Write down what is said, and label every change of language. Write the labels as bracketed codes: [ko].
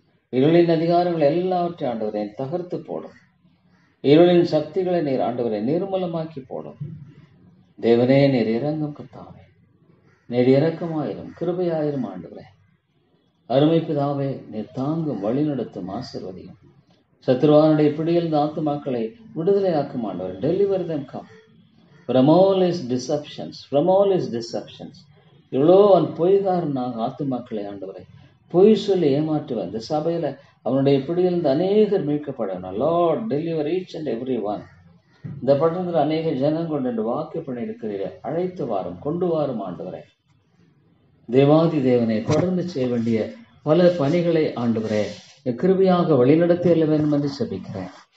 [ta] இருளின் அதிகாரங்கள் எல்லாவற்றையும் ஆண்டவரே தகர்த்து போடும். இருளின் சக்திகளை நீர் ஆண்டவரை நிர்மூலமாக்கி போடும். தேவனே, நீர் இறங்கும் கர்த்தாவே. நீர் இரக்கமாயிரும், கிருபையாயிரும் ஆண்டவரே. அருமை பிதாவே, நீர் தாங்கும், வழிநடத்தும், ஆசீர்வதியும். சத்ருவானுடைய பிடியில் இந்த ஆத்துமாக்களை விடுதலையாக்கும் ஆண்டவர். [en] Deliver them come from all his deceptions, from all his deceptions. [ta] இவ்வளோ அவன் பொய்காரனாக ஆத்துமாக்களை ஆண்டவரை பொய் சொல்லி ஏமாற்றுவன். இந்த சபையில அவனுடைய பிடியிலிருந்து அநேகர் மீட்கப்படணும். [en] Lord, deliver each and every one. [ta] இந்த பட்டணத்தில் அநேக ஜனங்கள் என்று வாக்கு பண்ணி இருக்கிறீர்கள். அழைத்து வாரும், கொண்டு வாரும் ஆண்டவரே. தேவாதி தேவனை தொடர்ந்து செய்ய வேண்டிய பல பணிகளை ஆண்டவரே கிருபையாக வழிநடத்தி செல்ல வேண்டும் என்று செபிக்கிறேன்.